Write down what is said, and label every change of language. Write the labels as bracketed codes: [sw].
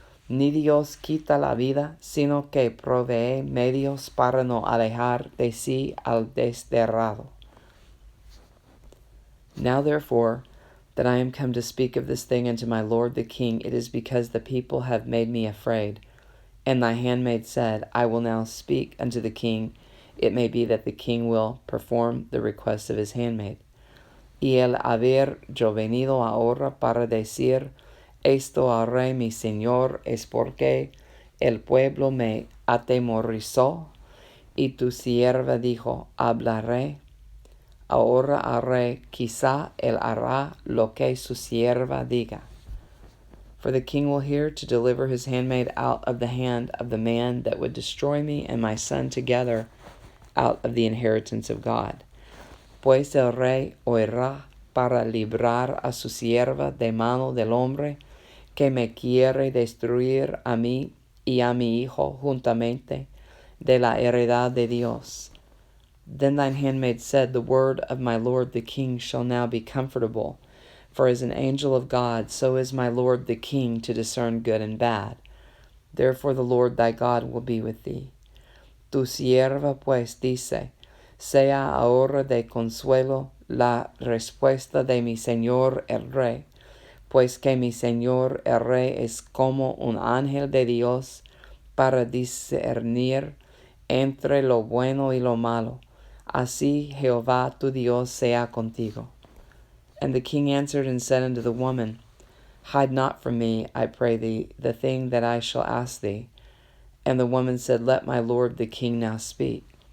[es] Ni Dios quita la vida, sino que provee medios para no alejar de sí al desterrado. [en] Now therefore, that I am come to speak of this thing unto my lord the king, it is because the people have made me afraid. And thy handmaid said, I will now speak unto the king. It may be that the king will perform the request of his handmaid. [es] Y el haber yo venido ahora para decir esto al rey mi señor, es porque el pueblo me atemorizó, y tu sierva dijo, hablaré ahora al rey, quizá él hará lo que su sierva diga. [en] For the king will hear to deliver his handmaid out of the hand of the man that would destroy me and my son together out of the inheritance of God. [es] Pues el rey oirá para librar a su sierva de mano del hombre que me quiere destruir a mí y a mi hijo juntamente de la heredad de Dios. [en] Then thine handmaid said, the word of my lord the king shall now be comfortable. For as an angel of God, so is my lord the king to discern good and bad. Therefore the Lord thy God will be with thee. [es] Tu sierva pues dice, sea ahora de consuelo la respuesta de mi señor el rey, pues que mi señor el rey es como un ángel de Dios para discernir entre lo bueno y lo malo. Así Jehová tu Dios sea contigo. [en] And the king answered and said unto the woman, hide not from me, I pray thee, the thing that I shall ask thee. And the woman said, let my lord the king now speak.